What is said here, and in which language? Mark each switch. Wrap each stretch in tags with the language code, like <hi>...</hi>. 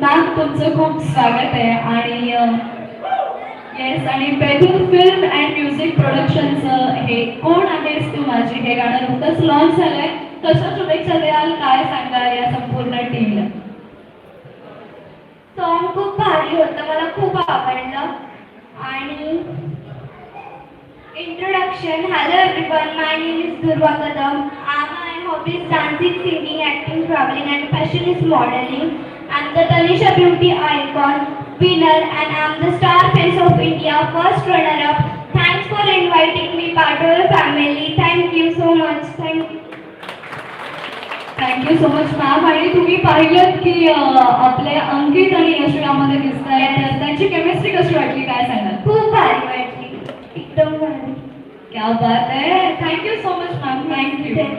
<mr>Ma'am, तुमचं खूप स्वागत आहे. आणि येस, आणि बेदूर फिल्म अँड म्युझिक प्रोडक्शनचं हे कोण आहेस तू माझी हे गाणं नुकतंच लॉन्च झालंय. कशा शुभेच्छा द्याल, काय सांगाल या संपूर्ण टीमला? सॉन्ग खूप भारी होतं, मला खूप आवडलं. आणि introduction.</mr> <en>Hello everyone, my name is Durva Kadam. My hobby is dancing, singing, acting, traveling and passion is modeling. I'm the Tanisha Beauty Icon winner and I'm the star face of India first runner up. Thanks for inviting me part of your family. Thank you so much. Thank you so much ma'am.</en> <mr>आणि तुम्ही पाहिलं की आपले अंकित आणि यश यामध्ये दिसत आहेत, त्यांची केमिस्ट्री कशी वाटली, काय सांगाल? खूप भारी वाटली, एकदम भारी. क्या बात आहे.</mr> <en>Thank you so much ma'am. Thank you.</en>